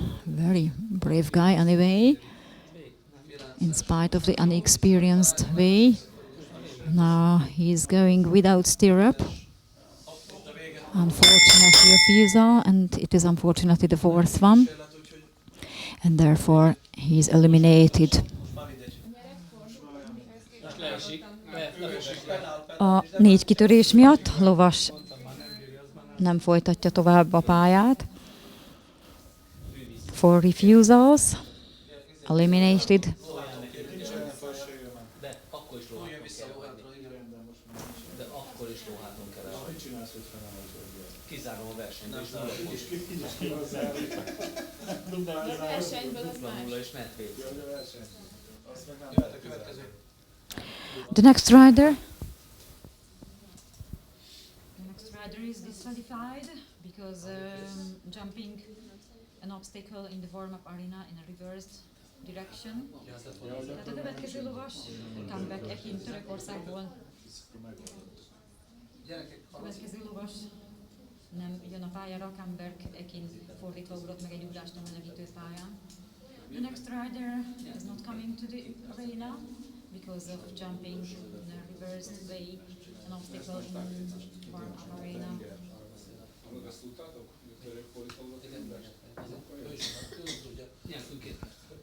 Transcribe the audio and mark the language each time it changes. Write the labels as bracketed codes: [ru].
[en] Very brave guy anyway, in spite of the inexperienced way. Now he is going without stirrup. Unfortunately refusal, and it is unfortunately the 4th one, and therefore he is eliminated. [hu] A 4 kitörés miatt lovas nem folytatja tovább a pályát. [en] 4 refusals, eliminated. The next rider is disqualified because jumping an obstacle in the warm-up arena in a reversed direction. [hu] Tehát a következő lovas, comeback Ekin Törökországból. A következő lovas nem jön a pályára, comeback Ekin fordítva ugrott meg egy ugrást a melegítő pályán. [en] The next rider is not coming to the arena because of jumping in a reversed way, an obstacle in warm-up arena. [hu] Azt tudtátok, hogy török fordítva ugrott egy ugrást? Ő is tudja. Nyelvünk 2 perc.